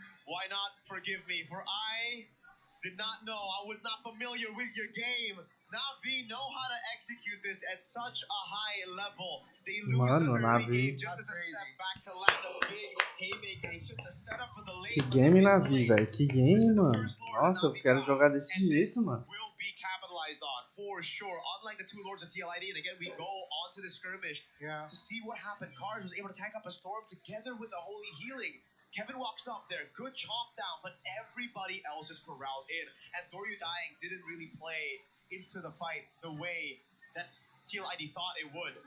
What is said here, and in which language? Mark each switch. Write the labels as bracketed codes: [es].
[en] Why not forgive me? For I did not know. I was not familiar with your game. Na'Vi know how to execute this at such a high level. They lose the early game just as a step back to land a big haymaker. It's just a setup for the late. [pt] Que game, Na'Vi, velho. Que game, mano. Nossa, eu quero jogar desse jeito, mano. [en] Will be capitalized on for sure. Unlike the two lords of TLID, and again we go on to the skirmish to see what happened. Cars was able to tank up a storm together with the holy healing. Kevin walks up there, good chomp down, but everybody else is corralled in. And Doryu dying didn't really play into the fight the way that TLID thought it would.